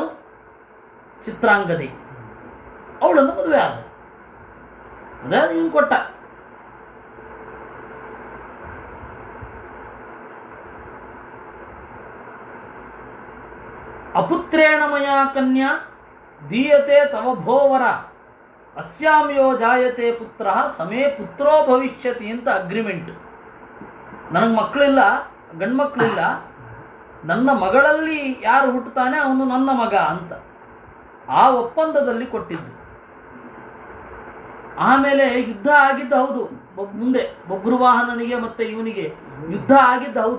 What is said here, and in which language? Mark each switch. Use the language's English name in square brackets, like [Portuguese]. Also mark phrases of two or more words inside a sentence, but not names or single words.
[Kannada] ಚಿತ್ರಾಂಗದೆ. ಅವಳನ್ನು ಮದುವೆ ಆದ. ಇವನು ಕೊಟ್ಟ. [Sanskrit] ಅಪುತ್ರೇಣ ಮಯಾ ಕನ್ಯಾ ದೀಯತೆ ತವ ಭೋವರ ಅಸ್ಯಾಂ ಯೋ ಜಾಯತೆ ಪುತ್ರ ಸಮೇ ಪುತ್ರೋ ಭವಿಷ್ಯತಿ [Kannada] ಅಂತ ಅಗ್ರಿಮೆಂಟ್. ನನಗೆ ಮಕ್ಕಳಿಲ್ಲ, ಗಂಡ್ಮಕ್ಳಿಲ್ಲ, ನನ್ನ ಮಗಳಲ್ಲಿ ಯಾರು ಹುಟ್ಟುತ್ತಾನೆ ಅವನು ನನ್ನ ಮಗ ಅಂತ ಆ ಒಪ್ಪಂದದಲ್ಲಿ ಕೊಟ್ಟಿದ್ದು. ಆಮೇಲೆ ಯುದ್ಧ ಆಗಿದ್ದ ಹೌದು, ಮುಂದೆ ಬಭ್ರುವಾಹನನಿಗೆ ಮತ್ತೆ ಇವನಿಗೆ ಯುದ್ಧ ಆಗಿದ್ದ ಹೌದು.